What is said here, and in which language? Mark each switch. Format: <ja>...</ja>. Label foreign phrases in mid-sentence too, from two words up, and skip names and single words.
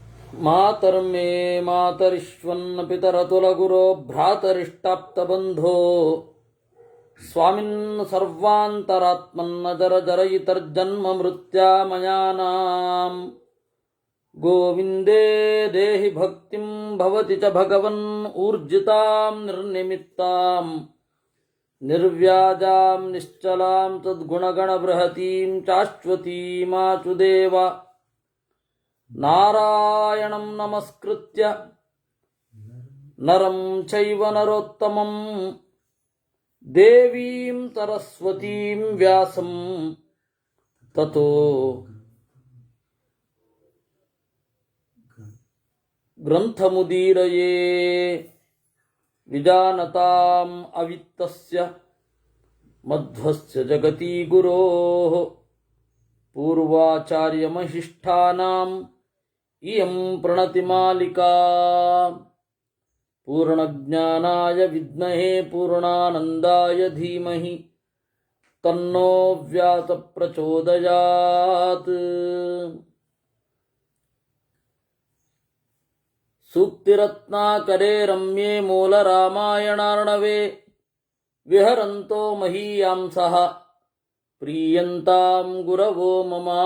<sa>ಮಾತರ್ಮೇ ಮಾತರಿಶ್ವನ್ನ ಪಿತರತುಲಗುರೋ ಭ್ರಾತರಿಷ್ಟಾಪ್ತಬಂಧೋ ಸ್ವಾಮಿನ್ ಸರ್ವಾಂತರಾತ್ಮನ್ನ ಜರ ಜರಯಿತರ್ಜನ್ಮ ಮೃತ್ಯಾಮಯಾನಾಂ ಗೋವಿಂದೇ ದೇಹಿ ಭಕ್ತಿಂ ಭವತಿ ಚ ಭಗವನ್ ಊರ್ಜಿತಾಂ ನಿರ್ನಿಮಿತ್ತಾಂ ನಿರ್ವ್ಯಾಜಾಂ ನಿಶ್ಚಲಾಂ ತದ್ಗುಣಗಣಬೃಹತೀಂ ಶಾಶ್ವತೀಮಾಚುದೇವ ನಾರಾಯಣಂ ನಮಸ್ಕೃತ್ಯ ನರಂ ಚೈವ ನರೋತ್ತಮಂ ದೇವೀಂ ಸರಸ್ವತೀಂ ವ್ಯಾಸಂ ತತೋ ಗ್ರಂಥಮುದೀರಯೇ ವಿಜಾನತಾಂ ಅವಿತ್ತಸ್ಯ ಮಧ್ವಸ್ಯ ಜಗತಿ ಗುರೋಃ ಪೂರ್ವಾಚಾರ್ಯಮಹಿಷ್ಠಾನಾಂ ಇಯಂ ಪ್ರಣತಿಮಾಲಿಕಾ ಪೂರ್ಣಜ್ಞಾನಾಯ ವಿದ್ಮಹೇ ಪೂರ್ಣಾನಂದಾಯ ಧೀಮಹಿ ತನ್ನೋ ವ್ಯಾಸ ಪ್ರಚೋದಯಾತ್. ಸೂಕ್ತಿರತ್ನಾಕರೇ ರಮ್ಯೇ ಮೂಲರಾಮಾಯಣಾರ್ಣವೇ ವಿಹರಂತೋ ಮಹೀಯಾಂಸಃ ಪ್ರೀಯಂತಾಂ ಗುರವೋ ಮಮ.</sa>